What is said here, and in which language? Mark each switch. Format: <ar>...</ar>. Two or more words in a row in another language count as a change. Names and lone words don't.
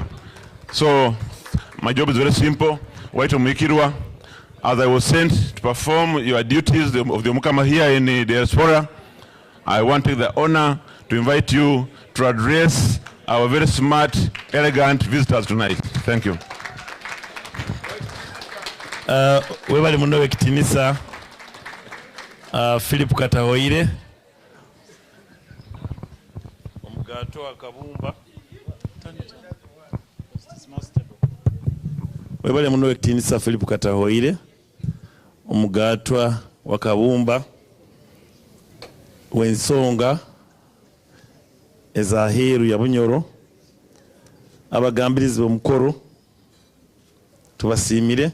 <en>So my job is very simple.</en> <nyo>Waito Mikirwa,</nyo> <en>as I was sent to perform your duties of the Mukama here in the diaspora, I want to take the honor to invite you to address our very smart, elegant visitors tonight. Thank you.</en> <nyo>Webali muno wekitinisa Philip Katahoire omugato wa kabumba. Webali muno wekitinisa Philip Katahoire omugatwa wa kabumba w'ensonga ezaheeru ya Bunyoro, abagambirizi b'omukoro tubasiimire.</nyo>